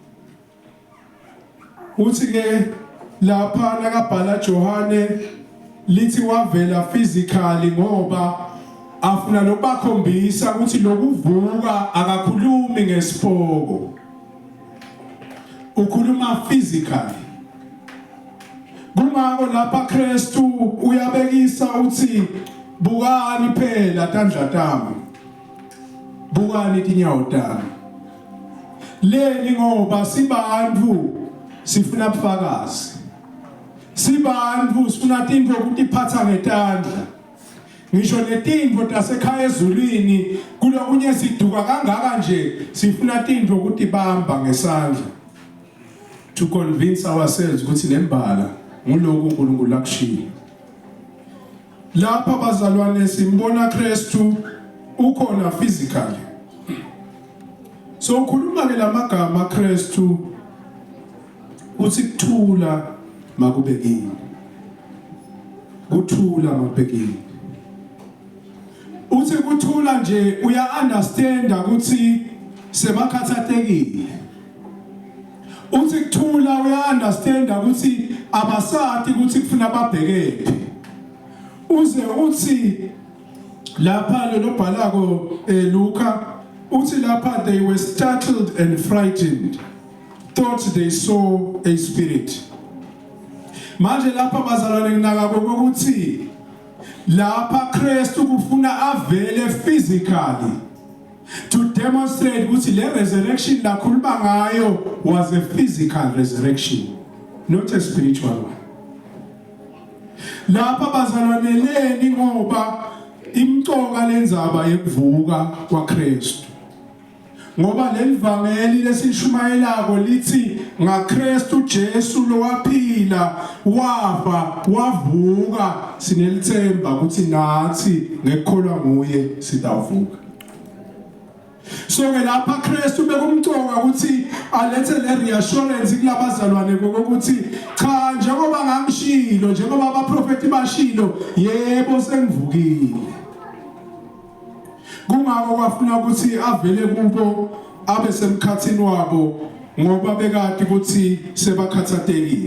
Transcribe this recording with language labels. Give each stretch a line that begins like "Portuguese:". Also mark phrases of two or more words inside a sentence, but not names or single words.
Swati: Uthi ke lapha nakabhala Johane lithi wavela physically ngoba afuna lokubakhombisa ukuthi lokuvuka akakhulumi ngesipoko. Ukhuluma physically. Kungako lapha Kristu uyabekisa uthi bukani phela tandla tami. Bukani tinyawo tami. Leli ngoba sibantu sifuna ubufakazi. Sibantu sifuna tinto ukutiphatha ngetandla. Ngisho netinto tasekhaya ezulwini kulokunye siduka kangaka nje sifuna tinto ukutibamba ngesandla.
English: To convince ourselves
Swati: ukuthi lembala nguloku uNkulunkulu akushiya. Lapha bazalwane simbona Kristu ukhona physically. So ukhuluma ke lamagama Kristu uthi kuthula makube kini. Kuthula makube kini. Uthi kuthula nje uya understand ukuthi sebakhathatekile. Uthi kuthula uya understand ukuthi abasati ukuthi kufuna babhekephi. Uze uthi lapha lo bhalako Luka uthi lapha
English: they were startled and frightened, thought they saw a spirit.
Swati: Manje lapha bazalwane nginaka ukuthi lapha Kristu kufuna avele physically
English: to demonstrate
Swati: ukuthi le resurrection la khuluma ngayo
English: was a physical resurrection, not a spiritual one.
Swati: Lapha bazalwaneleni ngoba imcoka lenzaba yekuvuka kwaKristu. Ngoba lelivangeli lesilishumayelako lithi ngaKristu Jesu lowaphila wafa wavuka, sinelithemba ukuthi nathi ngekholwa nguye sitawuvuka. So ke lapha Kristu bekumcoka ukuthi alethe le reassurance kulabazalwane ukuthi cha, njengoba ngangishilo, njengoba abaprofeti bashilo, yebo sengivukile. Kungako kwafuna ukuthi avele kubo abe semkhathini wabo ngoba bekade ukuthi sebakhathatekile.